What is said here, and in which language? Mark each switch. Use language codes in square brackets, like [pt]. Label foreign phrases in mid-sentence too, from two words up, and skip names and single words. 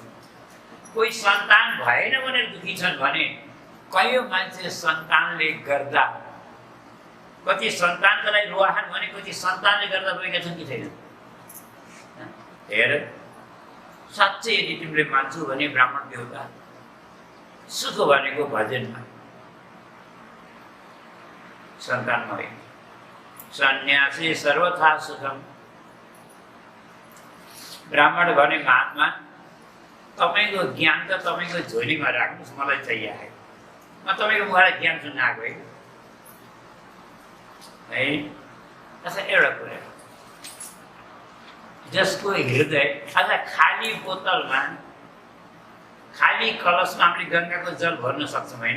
[ne] कोही सन्तान भएन भनेर दुखी छन् भने कयौं मान्छे सन्तानले गर्दा, कति सन्तानको लागि रुवाहान भने कति सन्तानले गर्दा रोएका छन् कि छैन? हेर, साँच्चै यदि तिमीले मान्छौ भने ब्राह्मण देवता सुख भनेको भजनमा, सन्तानमा होइन। [sa] सन्यासी सर्वथा सुखम। [ne] ब्राह्मण भने महात्मा, तपाईँको ज्ञान त तपाईँको झोलीमा राख्नुहोस्, मलाई चाहिए आयो। म तपाईँको मुखबाट ज्ञान सुन्न आएको है। अच्छा, एउटा कुरा, जसको हृदय अझ खाली बोतलमा, खाली कलशमा हामीले गङ्गाको जल भर्न सक्छौँ होइन?